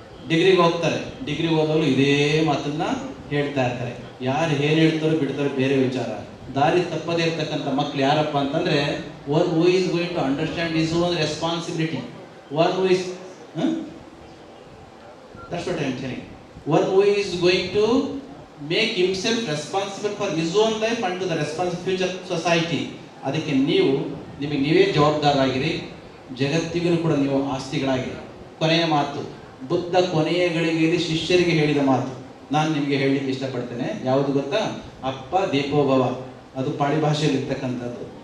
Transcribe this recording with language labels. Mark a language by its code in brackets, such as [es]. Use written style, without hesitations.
[kn] ಡಿಗ್ರಿಗೆ ಹೋಗ್ತಾರೆ, ಡಿಗ್ರಿ ಓದೋರು ಇದೇ ಮಾತನ್ನ ಹೇಳ್ತಾ ಇರ್ತಾರೆ. ಯಾರು ಏನು ಹೇಳ್ತಾರೋ ಬಿಡ್ತಾರೋ ಬೇರೆ ವಿಚಾರ. ದಾರಿ ತಪ್ಪದೇ ಇರ್ತಕ್ಕಂಥ ಮಕ್ಳು ಯಾರಪ್ಪ ಅಂತಂದ್ರೆ, [en] One who is going to understand his own responsibility, one who is that's what I am telling. One who is going to make himself responsible for his own life and to the responsible future society. [kn] ಅದಕ್ಕೆ ನಿಮಗೆ ನೀವೇ ಜವಾಬ್ದಾರರಾಗಿರಿ, ಜಗತ್ತಿಗೂ ಕೂಡ ನೀವು ಆಸ್ತಿಗಳಾಗಿರಿ. ಕೊನೆಯ ಮಾತು, ಬುದ್ಧ ಕೊನೆಯ ಗಳಿಗೆಯಲ್ಲಿ ಶಿಷ್ಯರಿಗೆ ಹೇಳಿದ ಮಾತು ನಾನು ನಿಮಗೆ ಹೇಳಲಿಕ್ಕೆ ಇಷ್ಟಪಡ್ತೇನೆ. ಯಾವುದು ಗೊತ್ತಾ, ಅಪ್ಪ ದೀಪೋಭವ. ಅದು ಪಾಳಿ ಭಾಷೆಯಲ್ಲಿ ಇರ್ತಕ್ಕಂಥದ್ದು.